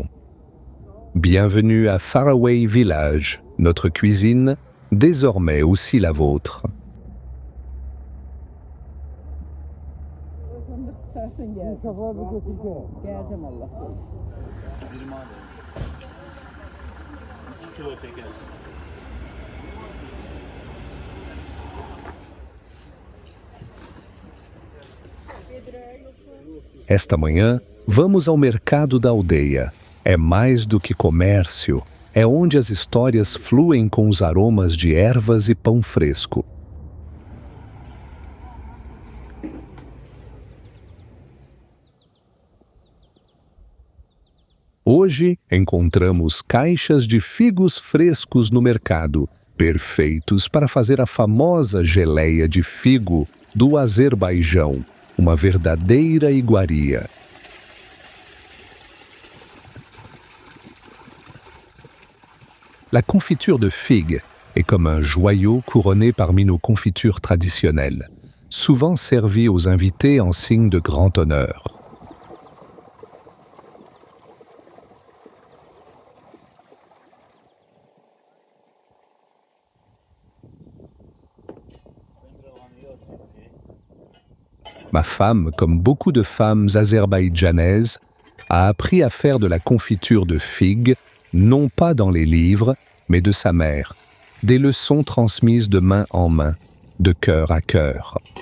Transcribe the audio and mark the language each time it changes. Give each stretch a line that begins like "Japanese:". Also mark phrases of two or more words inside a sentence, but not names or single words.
French: Bienvenue à Faraway Village, notre cuisine, désormais aussi la vôtre.
Turkish: Geleceğim Allah. 2 kilo çekeriz.
Portuguese: Esta manhã, vamos ao mercado da aldeia. É mais do que comércio, é onde as histórias fluem com os aromas de ervas e pão fresco. Hoje, encontramos caixas de figos frescos no mercado, perfeitos para fazer a famosa geleia de figo do Azerbaijão, uma verdadeira iguaria.
French: La confiture de figue est comme un joyau couronné parmi nos confitures traditionnelles, souvent servie aux invités en signe de grand honneur. Ma femme, comme beaucoup de femmes azerbaïdjanaises, a appris à faire de la confiture de figues, non pas dans les livres, mais de sa mère, des leçons transmises de main en main, de cœur à cœur.